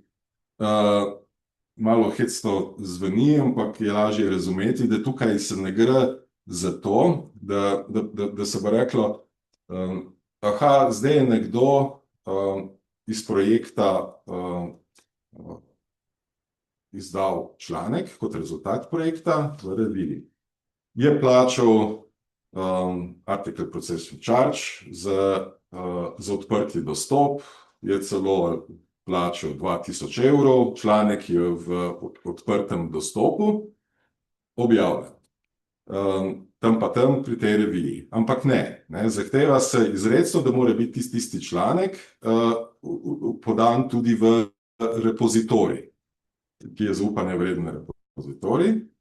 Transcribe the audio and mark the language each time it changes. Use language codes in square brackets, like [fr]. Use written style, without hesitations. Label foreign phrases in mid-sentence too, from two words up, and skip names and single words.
[sl] Malo hecno zveni, ampak je lažje razumeti, da tukaj se ne gre za to, da se bo reklo, zdaj je nekdo iz projekta izdal članek kot rezultat projekta v reviji. Je plačal [en] article processing charge [sl] za odprti dostop, je celo plačal 2000 €, članek je v odprtem dostopu objavljen. Tam pa tam pri tej reviji. Ampak ne, zahteva se izrecno, da mora biti tisti članek podan tudi v repozitorij, ki je zaupanja vreden repozitorij.